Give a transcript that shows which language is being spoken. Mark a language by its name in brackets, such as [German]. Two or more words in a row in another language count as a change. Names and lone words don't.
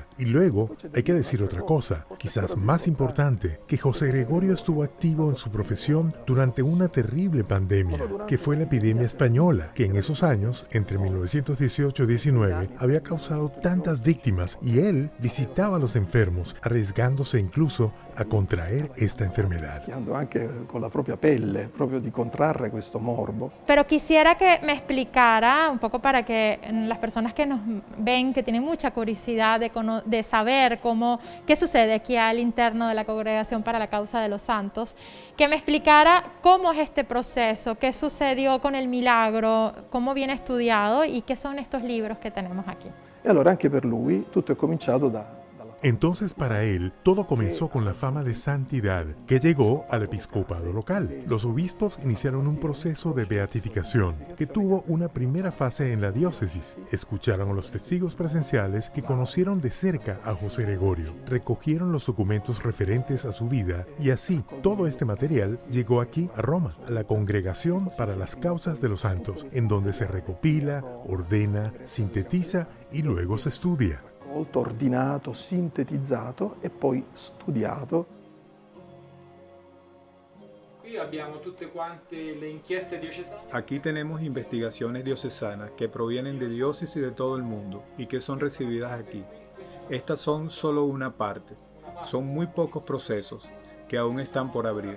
[Spanish] Y luego hay que decir otra cosa, quizás más importante, que José Gregorio estuvo activo en su profesión durante una terrible pandemia, que fue la epidemia española, que en esos años, entre 1918 y 19, había causado tantas víctimas y él visitaba a los enfermos, arriesgándose incluso a contraer esta enfermedad. [Italian] Anche con la propia pelle, proprio di contrarre questo morbo. [Spanish] Pero quisiera que me explicara un poco para que las personas que nos ven, que tienen mucha curiosidad de saber qué sucede aquí al interno de la Congregación para la Causa de los Santos, que me explicara cómo es este proceso, qué sucedió con el milagro, cómo viene estudiado y qué son estos libros que tenemos aquí. [Italian] E allora anche per lui tutto è cominciato [Spanish] Entonces para él todo comenzó con la fama de santidad que llegó al episcopado local. Los obispos iniciaron un proceso de beatificación que tuvo una primera fase en la diócesis. Escucharon a los testigos presenciales que conocieron de cerca a José Gregorio, recogieron los documentos referentes a su vida y así todo este material llegó aquí a Roma, a la Congregación para las Causas de los Santos, en donde se recopila, ordena, sintetiza y luego se estudia. [Italian] Ordinato, sintetizzato e poi studiato. [Spanish] Aquí tenemos investigaciones diocesanas que provienen de diócesis de todo el mundo y que son recibidas aquí. Estas son solo una parte. Son muy pocos procesos que aún están por abrir.